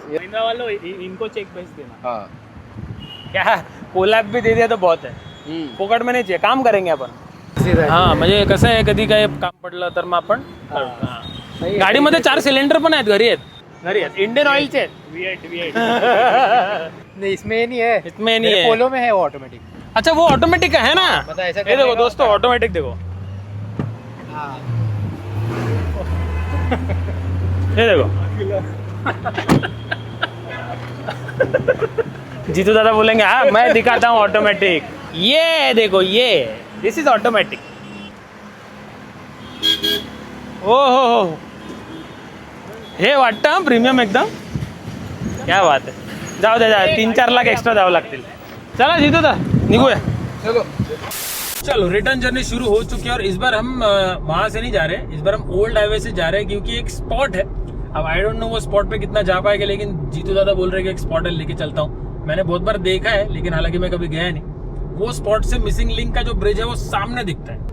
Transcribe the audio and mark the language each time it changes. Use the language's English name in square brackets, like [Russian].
[Hindi] महिंद्रा वालों इनको चेक भेज देना। हाँ क्या कोलॅब भी दे दिया तो बहुत है, फोकट में नहीं चाहिए, काम करेंगे आपण। [Marathi] हाँ म्हणजे कसं आहे, कधी काय काम पडलं तर मग आपण गाडीमध्ये 4 सिलेंडर पण आहेत, घरी आहेत इंडियन ऑइलचे आहेत। [English] V8 [Hindi] नहीं, इसमें नहीं है, इसमें नहीं है। पोलो में है वो ऑटोमेटिक। अच्छा वो ऑटोमेटिक का है ना, पता है, ऐसा ये देखो दोस्तों ऑटोमेटिक देखो, ये देखो। जीतू दादा बोलेंगे हाँ मैं दिखाता हूँ ऑटोमेटिक, ये देखो ये [English] This is automatic. [Marathi] ओ हो हे वाटतं प्रीमियम एकदम, [Hindi] क्या बात है। [Marathi] जाऊ दे 3-4 लाख एक्स्ट्रा द्यावं लागतील। चला जीतू दा निघूया, [Hindi] चलो रिटर्न जर्नी शुरू हो चुकी है। और इस बार हम वहां से नहीं जा रहे हैं, इस बार हम ओल्ड हाईवे से जा रहे हैं, क्योंकि एक स्पॉट है। अब [English] I don't know [Hindi] वो स्पॉट पे कितना जा पाएगा, लेकिन जीतू दादा बोल रहे हैं कि एक स्पॉट है, लेके चलता हूँ। मैंने बहुत बार देखा है, लेकिन हालांकि मैं कभी गया नहीं। वो स्पॉट से मिसिंग लिंक का जो ब्रिज है वो सामने दिखता है।